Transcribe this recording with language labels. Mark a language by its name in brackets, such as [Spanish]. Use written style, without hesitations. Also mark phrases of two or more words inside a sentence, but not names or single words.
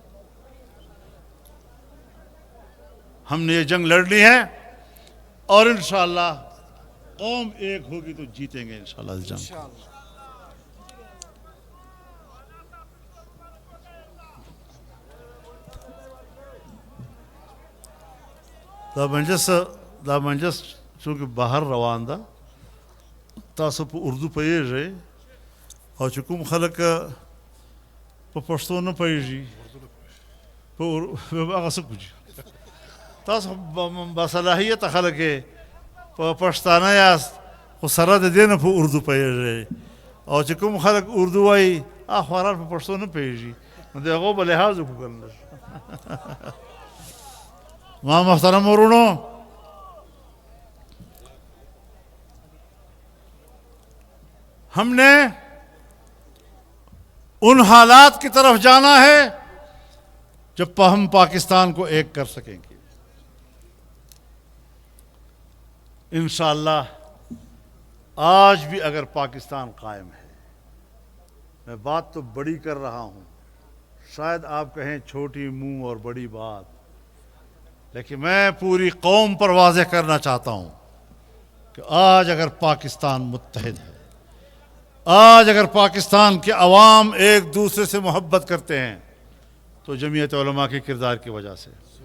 [Urdu] ہم نے یہ جنگ لڑنی ہے اور انشاءاللہ قوم ایک ہوگی تو جیتیں گے انشاءاللہ اس جنگ. [Pashto] دا مجلس چونکہ باہر روان دا تاسو په اردو پوهیږئ او چې کوم خلک په پښتو نه پوهیږي په هغه څه کوي تاسو باصلاحیت خلک په پښتانه یاست خو سره د دې نه په اردو پوهیږئ او چې کوم خلک اردو وایي اخبارات په پښتو نه پیږي نو د هغو به لحاظ وکړل. ما محترم ورونو، [Urdu] ہم نے ان حالات کی طرف جانا ہے جب ہم پاکستان کو ایک کر سکیں گے. انشاءاللہ آج بھی اگر پاکستان قائم ہے، میں بات تو بڑی کر رہا ہوں، شاید آپ کہیں چھوٹی منہ اور بڑی بات، لیکن میں پوری قوم پر واضح کرنا چاہتا ہوں کہ آج اگر پاکستان متحد ہے، آج اگر پاکستان کے عوام ایک دوسرے سے محبت کرتے ہیں تو جمعیت علماء کے کردار کی وجہ سے.